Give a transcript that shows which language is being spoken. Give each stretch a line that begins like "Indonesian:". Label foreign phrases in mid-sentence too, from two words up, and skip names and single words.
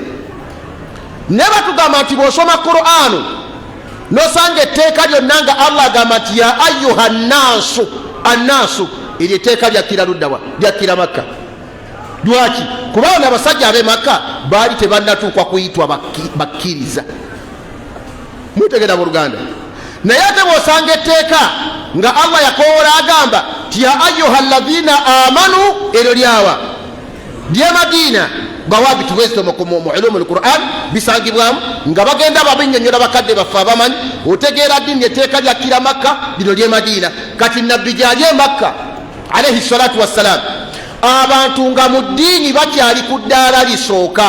Ganda: Ne batugamba nti bw'osoma Qur'anu n'osanga etteeka lyonna nga Allah agamba nti
Arabic: يا أيها الناس، الناس,
Ganda: eryo etteeka lyakkira luddawa? Lyakkira Makka. Lwaki? Kubanga abasajja ab'e Makka baali tebannatuukwa kuyitwa bakkiriza. Mutegeera buluganda. Naye ate bw'osanga etteeka nga Allah yakoowola agamba ti
Arabic: يا أيها الذين آمنوا,
Ganda: eryo lyawa? Ly'e Madiina. Bawabitu wisdom mu
Arabic: علوم القرآن
Ganda: bisangibwamu nga bagenda babinnyonnyola bakadde baffe abamanyi. Otegeera ddiini etteeka lyakkira Makka, lino ly'e Madiina. Kati nabbi gyali e Makka
Arabic: عليه الصلاة والسلام,
Ganda: abantu nga mu ddiini bakyali ku ddaala lisooka.